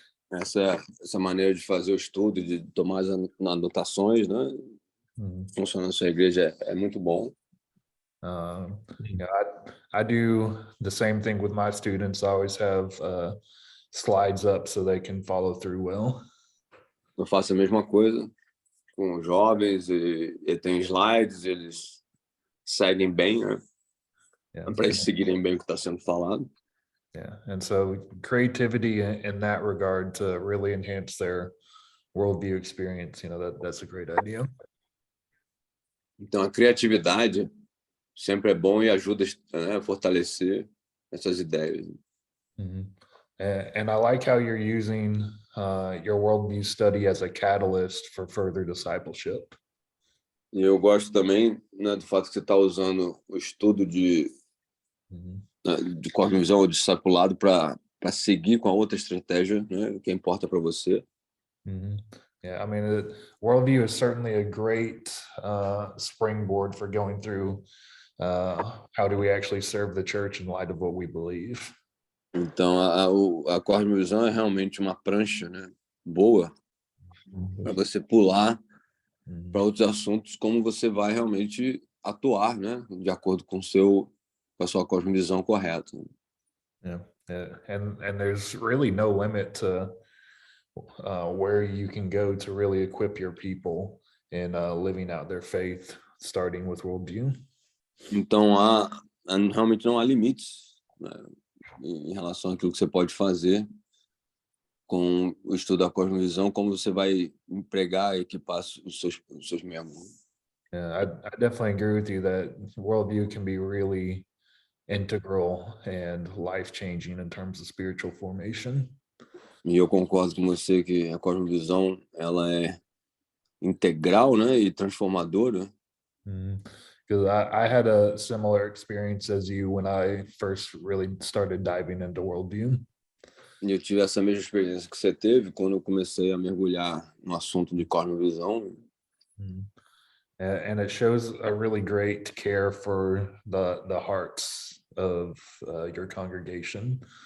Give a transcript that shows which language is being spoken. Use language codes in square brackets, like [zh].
[pt] Essa maneira de fazer o estudo, de tomar as anotações, né? funciona na sua igreja é muito bom. [en] Yeah, I do the same thing with my students. I always have slides up so they can follow through well. [pt] Eu faço a mesma coisa com os jovens e tem slides, eles seguem bem, né? [en] Yeah. [pt] Para eles seguirem bem o que está sendo falado. [en] Yeah, and so creativity in that regard to really enhance their worldview experience, that's a great idea. [pt] Então, a criatividade sempre é bom e ajuda, né, a fortalecer essas ideias. [en] And I like how you're using your worldview study as a catalyst for further discipleship. [pt] E eu gosto também, né, do fato que você está usando o estudo de cosmovisão ou discipulado para seguir com a outra estratégia, né, que importa para você. [en] Yeah, I mean, worldview is certainly a great springboard for going through how do we actually serve the church in light of what we believe. [pt] Então, a cosmovisão é realmente uma prancha, né, boa para você pular para outros assuntos, como você vai realmente atuar, né, de acordo com a sua cosmovisão correta. [en] Yeah, and there's really no limit to where you can go to really equip your people in living out their faith, starting with worldview. [pt] Então, realmente não há limites, né, em relação àquilo que você pode fazer com o estudo da cosmovisão, como você vai empregar e equipar os seus membros. [en] Yeah, I definitely agree with you that worldview can be really integral and life-changing in terms of spiritual formation. [pt] E eu concordo com você que a cosmovisão ela é integral, né, e transformadora. [en] Because I had a similar experience as you when I first really started diving into worldview. [pt] E eu tive essa mesma experiência que você teve quando eu comecei a mergulhar no assunto de cosmovisão. [en] And it shows a really great care for the hearts of your congregation.